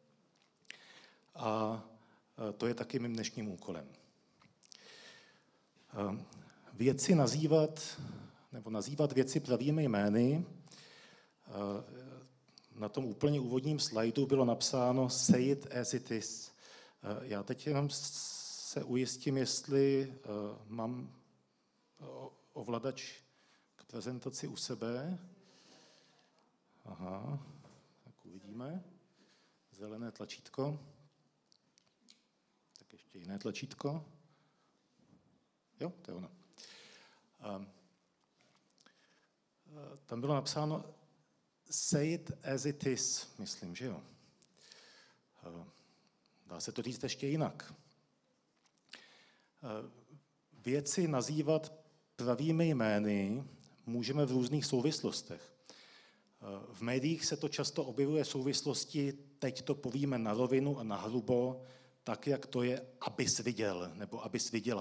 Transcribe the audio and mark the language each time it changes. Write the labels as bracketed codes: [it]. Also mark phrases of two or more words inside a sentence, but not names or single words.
[cs] A to je taky mým dnešním úkolem. Věci nazývat, nebo nazývat věci pravými jmény. Na tom úplně úvodním slajdu bylo napsáno [en] say it as it is. [cs] Já teď jenom se ujistím, jestli mám ovladač k prezentaci u sebe. Aha, tak uvidíme. Zelené tlačítko. Tak ještě jiné tlačítko. Jo, to je ono. Tam bylo napsáno [en] say it as it is, [cs] myslím, že jo. Dá se to říct ještě jinak. Věci nazývat pravými jmény můžeme v různých souvislostech. V médiích se to často objevuje v souvislosti, teď to povíme na rovinu a na hrubo, tak, jak to je, abys viděl, nebo abys viděla.